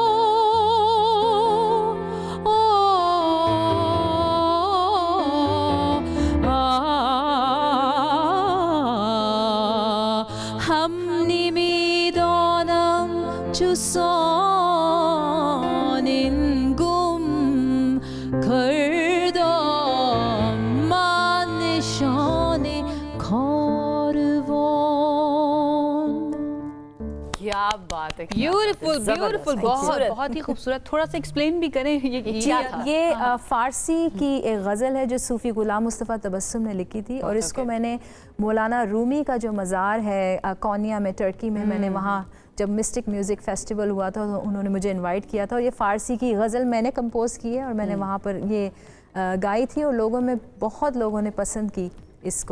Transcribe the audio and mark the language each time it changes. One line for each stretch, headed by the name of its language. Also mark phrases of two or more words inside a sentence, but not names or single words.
Persian: هم نمیدانم چوسان گم کردم من نشان کاروان.
Hindi: क्या बात है,
English: beautiful beautiful,
Hindi: बहुत ही खूबसूरत। थोड़ा सा एक्सप्लेन भी करें ये फ़ारसी की एक गज़ल है जो सूफ़ी ग़ुलाम मुस्तफ़ा तबस्सुम ने लिखी थी, और इसको मैंने मौलाना रूमी का जो मज़ार है कोनिया में, टर्की में, मैंने वहाँ जब
English: mystic music festival
Hindi: हुआ था तो उन्होंने मुझे इनवाइट किया था, और ये फ़ारसी की गज़ल मैंने कंपोज़ की है, और मैंने वहाँ पर ये गाई थी, और लोगों में बहुत लोगों ने पसंद की इसको।